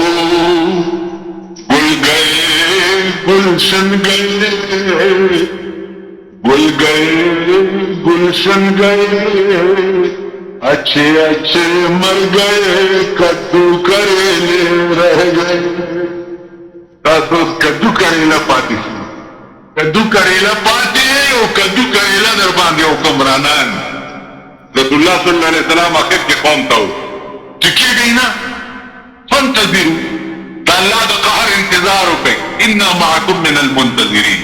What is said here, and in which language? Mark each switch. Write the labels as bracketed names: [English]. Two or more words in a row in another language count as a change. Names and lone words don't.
[Urdu] گل گئے گلشن گئے، گل گئے گلشن گئے، اچھے اچھے مر گئے، کدو کریلے رہ گئے. [Pashto] تاسو [Urdu] کدو کریلا [Pashto] پاتې شو، [Urdu] کدو کریلا [Pashto] پاتې او [Urdu] کدو کریلا [Pashto] در باندې حکمرانان. [Arabic] رسول الله صلی الله علیه وسلم [Pashto] اخر کې قوم ته چې کېږئ نه فانتظروا، د الله د قهر انتظار وکړئ، [Arabic] انا معکم من المنتظرین.